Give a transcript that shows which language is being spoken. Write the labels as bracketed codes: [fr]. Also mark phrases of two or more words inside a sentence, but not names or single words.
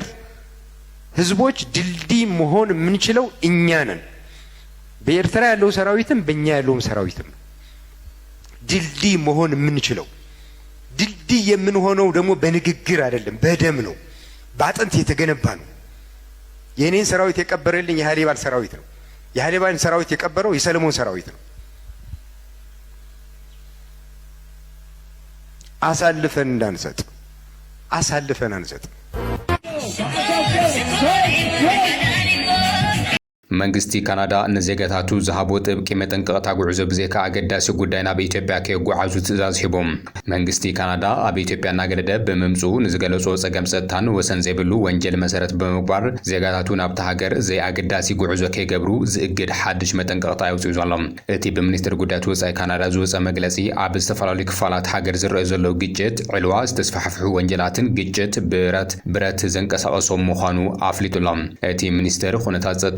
[am] ህዝቦች ድልድይ መሆን የምንችለው እኛ ነን። በኤርትራ ያለው ሰራዊትም በእኛ ያለውም ሰራዊትም ድልድይ መሆን የምንችለው ድልድይ የምንሆነው ደግሞ በንግግር አይደለም፣ በደም ነው፣ በአጥንት የተገነባ ነው። የኔን ሰራዊት የቀበረልኝ የሃሊባል ሰራዊት ነው። የሃሊባልን ሰራዊት የቀበረው የሰለሞን ሰራዊት ነው። አሳልፈን እንዳንሰጥ አሳልፈን አንሰጥ። [ti] መንግስቲ ካናዳ ንዜጋታቱ ዝሃቦ ጥብቂ መጠንቀቕታ ጉዕዞ ብዘይካ ኣገዳሲ ጉዳይ ናብ ኢትዮጵያ ከይጓዓዙ ትእዛዝ ሂቦም። መንግስቲ ካናዳ ኣብ ኢትዮጵያ እናገለደ ብምምፁ ንዝገለጾ ጸገም ጸጥታን ወሰን ዘይብሉ ወንጀል መሰረት ብምግባር ዜጋታቱ ናብቲ ሃገር ዘይኣገዳሲ ጉዕዞ ከይገብሩ ዝእግድ ሓድሽ መጠንቀቕታ የውፅኡ ዘሎም። እቲ ብሚኒስትሪ ጉዳያት ወጻኢ ካናዳ ዝወፀ መግለጺ ኣብ ዝተፈላለዩ ክፋላት ሃገር ዝረአ ዘሎ ግጭት፣ ዕልዋ፣ ዝተስፋሕፍሑ ወንጀላትን ግጭት ብረት ዘንቀሳቐሶም ምዃኑ ኣፍሊጡሎም። እቲ ሚኒስትር ኩነታት ጸጥታ